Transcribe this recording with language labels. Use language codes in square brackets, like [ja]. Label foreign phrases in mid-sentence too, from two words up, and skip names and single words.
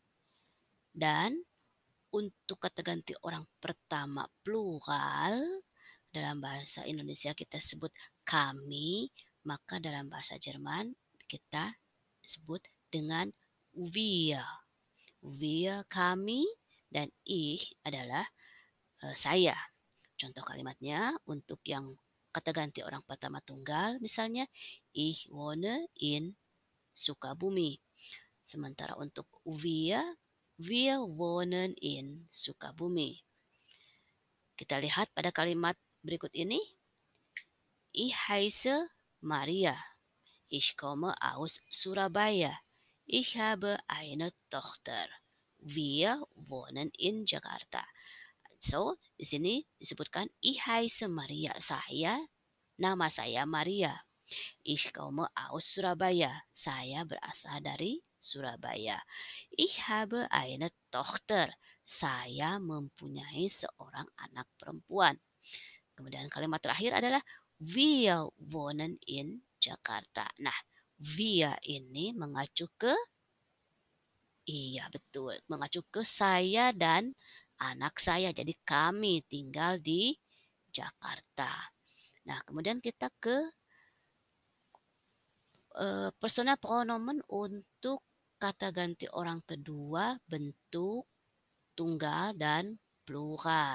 [id] Dan untuk kata ganti orang pertama plural, dalam bahasa Indonesia kita sebut kami, maka dalam bahasa Jerman kita sebut dengan wir. Wir kami dan ich adalah saya. Contoh kalimatnya untuk yang kata ganti orang pertama tunggal misalnya [de] ich wohne in Sukabumi. [id] Sementara untuk [de] wir wohnen in Sukabumi. [id] Kita lihat pada kalimat berikut ini. [de] Ich heiße Maria. Ich komme aus Surabaya. Ich habe eine Tochter. Wir wohnen in Jakarta. [id] So, di sini disebutkan [de] ich heiße Maria. [id] Nama saya Maria. [de] Ich komme aus Surabaya. [id] Saya berasal dari Surabaya. [de] Ich habe eine Tochter. [id] Saya mempunyai seorang anak perempuan. Kemudian kalimat terakhir adalah [de] wir wohnen in Jakarta. [id] Nah, wir ini mengacu ke iya betul, mengacu ke saya dan anak saya. Jadi kami tinggal di Jakarta. Nah, kemudian kita ke [de] personal pronomen [id] untuk kata ganti orang kedua bentuk tunggal dan plural.